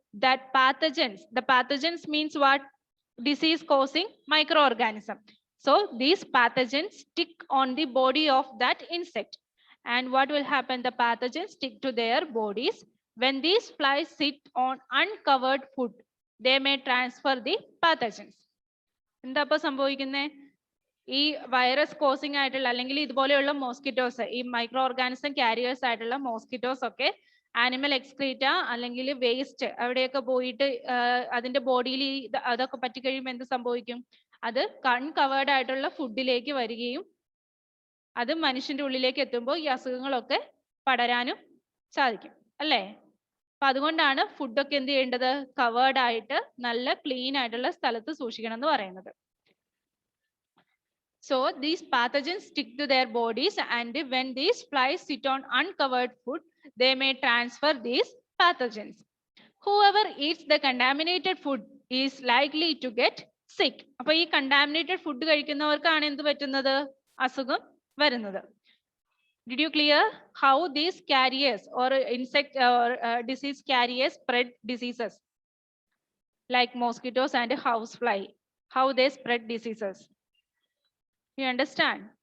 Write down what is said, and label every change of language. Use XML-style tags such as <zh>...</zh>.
<en>That pathogens, the pathogens means what? Disease causing microorganism. So these pathogens stick on the body of that insect. And what will happen? The pathogens stick to their bodies. When these flies sit on uncovered food, they may transfer the pathogens.</en> <ml>എന്താ ഇപ്പൊ സംഭവിക്കുന്നേ? ഈ virus causing ആയിട്ടുള്ള അല്ലെങ്കിൽ ഇതുപോലെയുള്ള mosquitoes, ഈ micro organism careers ആയിട്ടുള്ള mosquitoes ഒക്കെ animal excreta അല്ലെങ്കിൽ വേസ്റ്റ് അവിടെയൊക്കെ പോയിട്ട് അതിന്റെ ബോഡിയിൽ അതൊക്കെ പറ്റി കഴിയുമ്പോൾ എന്ത് സംഭവിക്കും? അത് അൺകവേർഡ് ആയിട്ടുള്ള ഫുഡിലേക്ക് വരികയും അത് മനുഷ്യന്റെ ഉള്ളിലേക്ക് എത്തുമ്പോൾ ഈ അസുഖങ്ങളൊക്കെ പടരാനും സാധിക്കും അല്ലേ? അപ്പൊ അതുകൊണ്ടാണ് ഫുഡൊക്കെ എന്ത് ചെയ്യേണ്ടത്? കവേർഡ് ആയിട്ട് നല്ല ക്ലീൻ ആയിട്ടുള്ള സ്ഥലത്ത് സൂക്ഷിക്കണം എന്ന് പറയുന്നത്.</ml> <en>So these pathogens stick to their bodies, and when these flies sit on uncovered food, they may transfer these pathogens. Whoever eats the contaminated food is likely to get sick.</en> <ml>അപ്പൊ ഈ contaminated food കഴിക്കുന്നവർക്കാണ് എന്ത് പറ്റുന്നത്? അസുഖം വരുന്നത്.</ml> <en>Did you clear how these carriers or insect or disease carriers spread diseases? like mosquitoes and housefly, how they spread diseases. You understand?</en>